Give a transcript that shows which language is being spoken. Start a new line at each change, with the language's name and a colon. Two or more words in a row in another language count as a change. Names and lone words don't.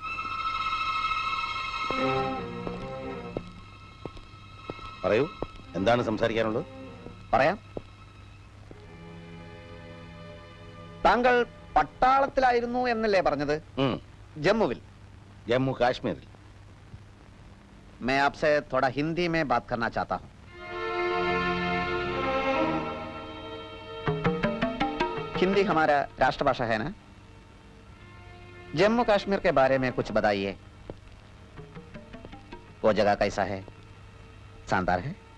Malayalam: പറയൂ, എന്താണ് സംസാരിക്കാനുള്ളത്? പറയാം. താങ്കൾ പട്ടാളത്തിലായിരുന്നു എന്നല്ലേ പറഞ്ഞത്? ജമ്മുവിൽ. ജമ്മു കാശ്മീരിൽ.
Hindi: मैं आपसे थोड़ा हिंदी में बात करना चाहता हूँ. हिंदी हमारा राष्ट्रभाषा है ना? जम्मू कश्मीर के बारे में कुछ बताइए. वो जगह कैसा है? शानदार है?